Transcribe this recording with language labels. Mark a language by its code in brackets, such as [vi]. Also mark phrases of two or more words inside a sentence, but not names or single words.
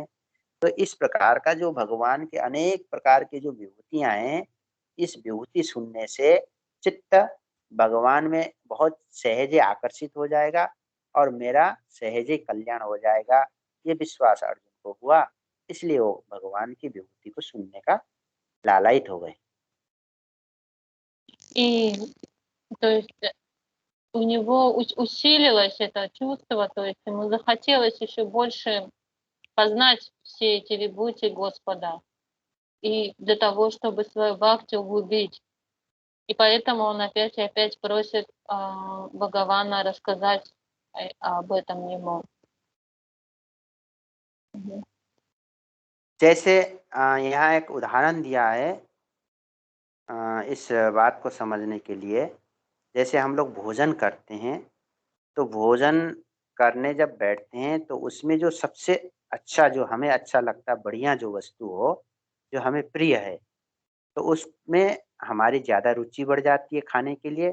[hi] तो इस प्रकार का जो भगवान के अनेक प्रकार की जो विभूतियां हैं, इस विभूति सुनने से चित्त भगवान में बहुत सहजे आकर्षित हो जाएगा और मेरा सहजे कल्याण हो जाएगा। ये विश्वास अर्जुन को हुआ, इसलिए वो भगवान की विभूति को सुनने का लालायित हो गए। [ru] И то есть у него усилилось это чувство, то есть ему захотелось еще больше познать все эти вибхути Господа, и для того, чтобы свою бхакти углубить. И поэтому он опять и опять просит Бхагавана рассказать об этом ему. [hi] जैसे यहाँ एक उदाहरण दिया है इस बात को समझने के लिए। जैसे हम लोग भोजन करते हैं, तो भोजन करने जब बैठते हैं तो उसमें जो सबसे अच्छा, जो हमें अच्छा लगता है, बढ़िया जो वस्तु हो, जो हमें प्रिय है, तो उसमें हमारी ज़्यादा रुचि बढ़ जाती है खाने के लिए।